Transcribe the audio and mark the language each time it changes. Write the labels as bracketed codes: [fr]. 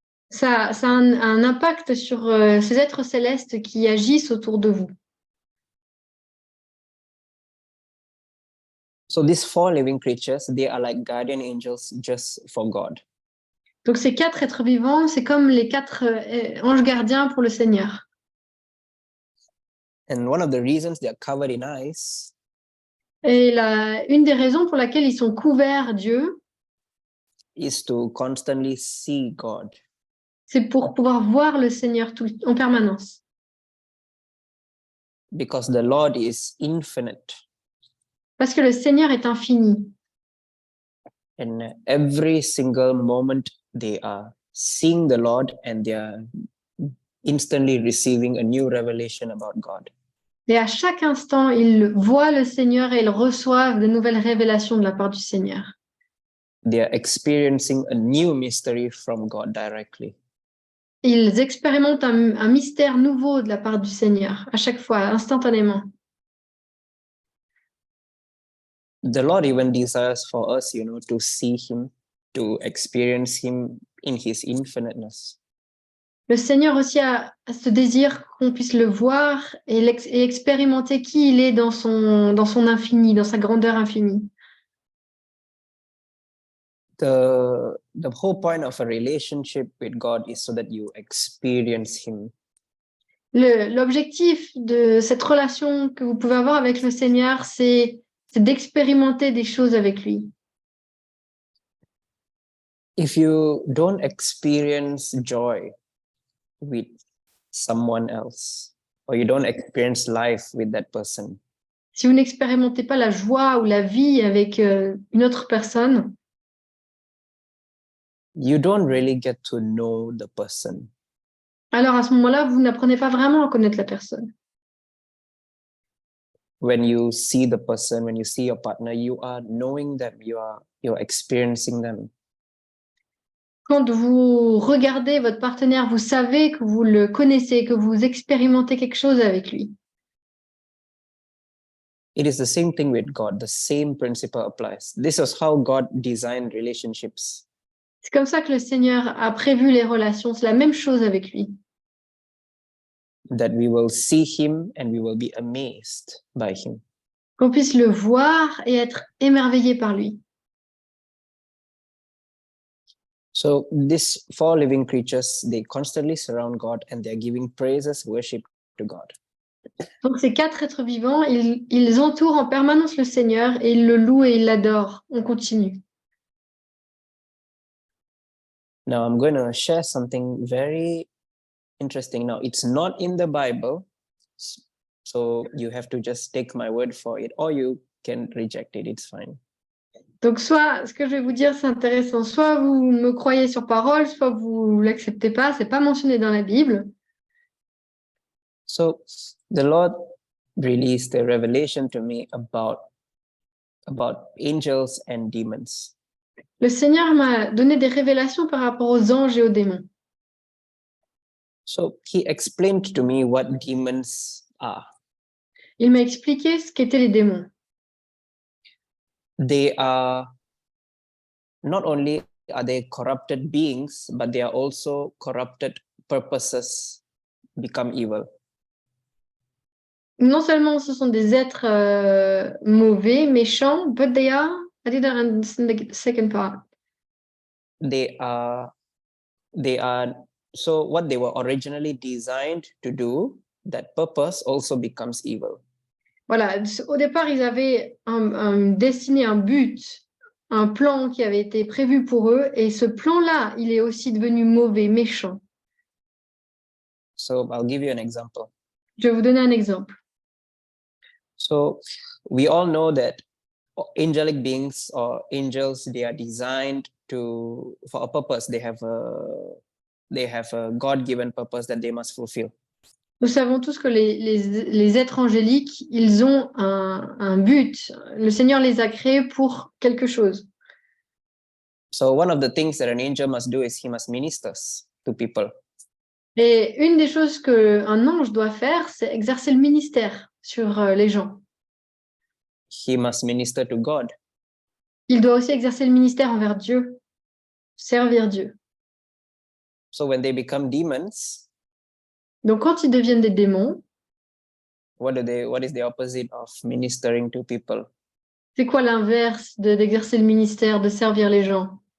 [fr] Ça a un impact sur ces êtres célestes qui agissent autour de vous. [en] So these 4 living creatures, they are like guardian angels just for God. [fr] Donc ces 4 êtres vivants, c'est comme les 4 anges gardiens pour le Seigneur. [en] And one of the reasons they are covered in ice, [fr] et une des raisons pour laquelle ils sont couverts Dieu, [en] is to constantly see God. [fr] C'est pour pouvoir voir le Seigneur en permanence. [en] Because the Lord is infinite. [fr] Parce que le Seigneur est infini. [en] And every single moment they are seeing the Lord and they are instantly receiving a new revelation about God. [fr] Et à chaque instant, ils voient le Seigneur et ils reçoivent de nouvelles révélations de la part du Seigneur. [en] They are experiencing a new mystery from God directly. [fr] Ils expérimentent un mystère nouveau de la part du Seigneur, à chaque fois, instantanément. [en] The Lord even desires for us, to see Him, to experience Him in His infiniteness. [fr] Le Seigneur aussi a ce désir qu'on puisse le voir et expérimenter qui il est dans son infini, dans sa grandeur infinie. [en] The whole point of a relationship with God is so that you experience Him. [fr] L'objectif de cette relation que vous pouvez avoir avec le Seigneur, c'est d'expérimenter des choses avec lui. [en] If you don't experience joy with someone else, or you don't experience life with that person, [fr] si vous n'expérimentez pas la joie ou la vie avec une autre personne, [en] you don't really get to know the person. [fr] Alors à ce moment-là, vous n'apprenez pas vraiment à connaître la personne. [en] When you see the person, when you see your partner, you are knowing them, you're experiencing them. [fr] Quand vous regardez votre partenaire, vous savez que vous le connaissez, que vous expérimentez quelque chose avec lui. [en] It is the same thing with God. The same principle applies. This is how God designed relationships. [fr] C'est comme ça que le Seigneur a prévu les relations. C'est la même chose avec lui. [en] That we will see Him and we will be amazed by Him. [fr] Qu'on puisse le voir et être émerveillé par lui. [en] So these four living creatures, they constantly surround God and they're giving praises, worship to God. [fr] Donc ces quatre êtres vivants, ils entourent en permanence le Seigneur et ils le louent et ils l'adorent. On continue. [en] Now I'm going to share something very interesting. Now it's not in the Bible, so you have to just take my word for it, or you can reject it. It's fine. [fr] Donc soit, ce que je vais vous dire, c'est intéressant. Soit vous me croyez sur parole, soit vous l'acceptez pas. C'est pas mentionné dans la Bible. [en] So the Lord released a revelation to me about angels and demons. [fr] Le Seigneur m'a donné des révélations par rapport aux anges et aux démons. [en] So he explained to me what demons are. [fr] Il m'a expliqué ce qu'étaient les démons. [en] They are not only are they corrupted beings, but they are also corrupted purposes become evil. [fr] Non seulement ce sont des êtres mauvais, méchants, [en] but they are, I didn't understand the second part. They are so what they were originally designed to do, that purpose also becomes evil. [fr] Voilà, au départ, ils avaient destiné un but, un plan qui avait été prévu pour eux, et ce plan-là, il est aussi devenu mauvais, méchant. [en] So I'll give you an example. [fr] Je vais vous donner un exemple. [en] So we all know that angelic beings or angels, they are designed for a purpose. They have a God-given purpose that they must fulfill. [fr] Nous savons tous que les êtres angéliques, ils ont un but. Le Seigneur les a créés pour quelque chose. [en] So one of the things that an angel must do is he must minister to people. [fr] Et une des choses qu'un ange doit faire, c'est exercer le ministère sur les gens. [en] He must minister to God. [fr] Il doit aussi exercer le ministère envers Dieu, servir Dieu. [en] So when they become demons, [fr] donc quand ils deviennent des démons, [en] what is the opposite of ministering to people? [fr] c'est quoi l'inverse d'exercer le ministère, de servir les gens?